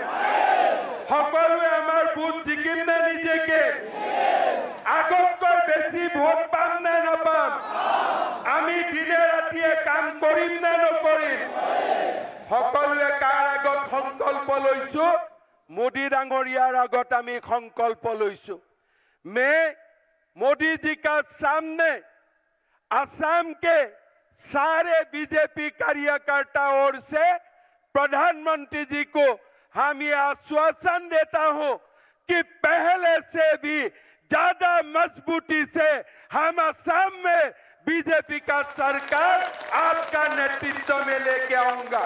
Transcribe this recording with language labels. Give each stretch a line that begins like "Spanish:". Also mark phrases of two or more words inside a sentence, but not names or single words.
Assamese: সকলোৱে আমাৰ ভোট জিকিম নে নিজেকে? আগতকৈ বেছি ভোট পাম নে নাপাম? আমি দিনে ৰাতিয়ে কাম কৰিম নে নকৰিম? সকলোৱে কাৰ আগত সংকল্প লৈছো? মোদী ডাঙৰীয়াৰ আগত আমি সংকল্প লৈছো।
Hindi: मैं मोदी जी का सामने असम के सारे बीजेपी कार्यकर्ताओं से प्रधानमंत्री जी को हम ये आश्वासन देता हूं कि पहले से भी ज्यादा मजबूती से हम असम में बीजेपी का सरकार आपका नेतृत्व में लेके आऊंगा।